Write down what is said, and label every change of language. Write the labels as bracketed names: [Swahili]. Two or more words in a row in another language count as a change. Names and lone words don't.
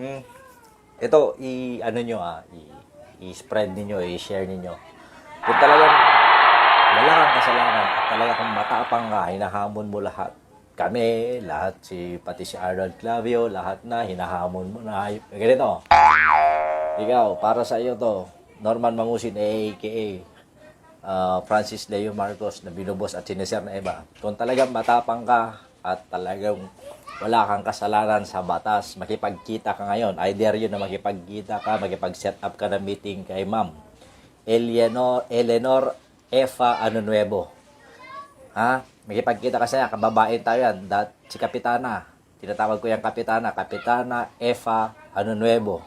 [Filipino] Ito i-spread niyo, i-share niyo. Kung talagang wala kang kasalanan at talaga kang matapang ka, hinahamon mo lahat. Kami, lahat, pati si Arnold Clavio, lahat na, hinahamon mo na. Ganito. Ikaw, para sa iyo to, Norman Mangusin, a.k.a. Francis Leo Marcos, na binubos at sineser na iba. Kung talagang matapang ka at talagang wala kang kasalanan sa batas, makipagkita ka ngayon. [English] I dare you [Filipino] na makipagkita ka, makipag- [English] set up [Filipino] ka ng meeting kay Ma'am Eleanor Efa Anunuevo. Ha? Makipagkita ka siya, kababae tayo yan. Si Kapitana, tinatawag ko yung Kapitana Efa Anunuevo.